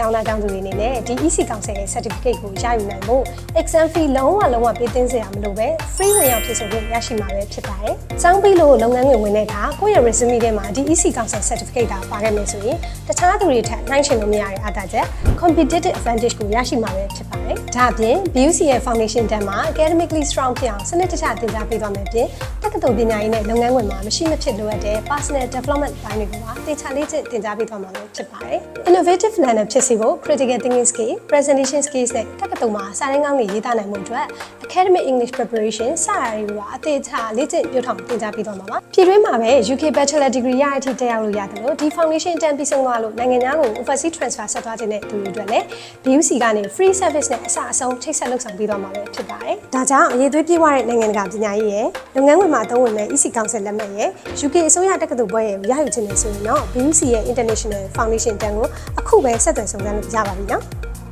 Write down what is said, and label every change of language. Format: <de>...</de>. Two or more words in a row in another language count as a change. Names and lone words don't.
<my>င်းသားကျောင်းသူတွေအနေနဲ့ဒီ EC Council ရဲ့ Certificate ကိုရယူနိုင်ဖို့</my> <en>exam fee</en> <my>လုံးဝပေးသွင်းစရာမလိုပဲ free ဝင်ရောက်ဖြည့်ဆို့ခွင့်ရရှိမှာပဲဖြစ်ပါတယ်။ကျောင်းပြီးလို့လုပ်ငန်းငွေဝင်တဲ့အခါကိုယ့်ရဲ့ resume ထဲမှာဒီ EC Council Certificate တာပါခဲ့မယ်ဆိုရင်တခြားသူ တွေထက်နှိုင်းယှဉ်လို့မရတဲ့အားသာချက်</my> <en>competitive advantage</en> <my>ကိုရရှိမှာပဲဖြစ်ပါတယ်။ဒါအပြင် BUC ရဲ့ Foundation တန်းမှာ</my> <en>academically strong</en> <my>ဖြစ်အောင်စနစ်တကျသင်ကြားပေးသွားမယ်ပြင်တက္ကသိုလ်ပညာရေးနဲ့လုပ်ငန်းခွင်မှာမရှိမ ဖြစ်လိုအပ်တဲ့</my> <en>personal development</en> <my>ဘိုင်းတွေကိုပါသင်ချလေ့ကျင့်သင်ကြားပေးသွားမှာဖြစ်ပါတယ်။</my> <en>Innovative learner</en> <my>ဖြစ်စေဖို့</my> <en>critical thinking skill, presentation skills</en> <my>နဲ့တက္ကသိုလ်မှာစာရ င်းကောင်းတွေရေးသားနိုင်မှုအတွက်</my> <en>academic English preparation</en> <my>စတာတွေကိုပါအသေးချာလေ့ကျင့်ပြောထောင်သင်ကြားပေးသွားမှာပါ။ပြည်တွင်းမှာပဲ</my> <en>UK Bachelor Degree</en> <my>ရတဲ့အထိတက်ရောက်လို့ရတယ်လို့ဒီ Foundation တန်းပြီးဆုံးသွားလို့နိုင်ငံခြားကို</my> <en>overseas transfer</en> <my>ဆက်သွားခြင်းတဲ့သူတွေအတွက်လည်း BUC ကနေ</my> <en>free service</en> <my>နဲ့အစအဆုံးချိတ်ဆက်လုပ်ဆောင်ပေးသွားမှာပဲဖြစ်ပါတယ်။ဒါကြောင့်အရေးသွေးပြေးွားတဲ့နိုင်ငံတကာပညာရေးရဲ့လုပ်ငန်းခွင်မှာအသုံးဝင်မဲ့ EC Council လက်မှတ်ရဲ့ UK အစိုးရတက္ကသိုလ်ဘွဲ့ရဲ့ရယူခြင်းနဲ့ဆိုရင်တော့ BUC ရဲ့ International Foundation တန်းကိုအခုပဲဆက်သွယ်ဆောင်ရွက်လို့ရပါပြီနော်။</my>